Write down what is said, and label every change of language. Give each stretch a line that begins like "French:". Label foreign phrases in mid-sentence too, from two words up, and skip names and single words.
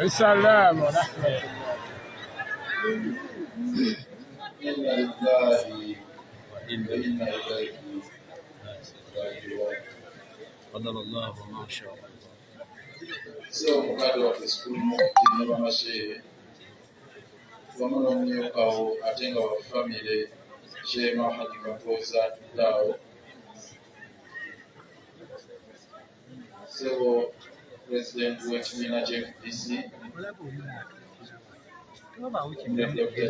Arabic: السلام عليكم. إنا لله وإنا إليه راجعون. قدر الله ما شاء الله.
Ganda: sio mukadde waffe sikuli mukukiri ne bamasheere wamu n'omumyukawo ate nga wa famire Sheema Haji Kapooza Taawo sebo President w'ekibiina ky'FDC Dr.